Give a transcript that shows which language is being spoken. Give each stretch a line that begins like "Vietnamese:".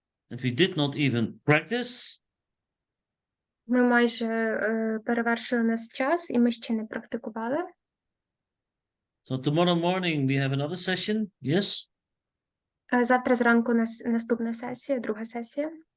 English: And we did not even practice.
Ukrainian: Ми майже перевершили наш час, і ми ще не практикували.
English: So tomorrow morning we have another session, yes?
Ukrainian: Завтра зранку у нас наступна сесія, друга сесія.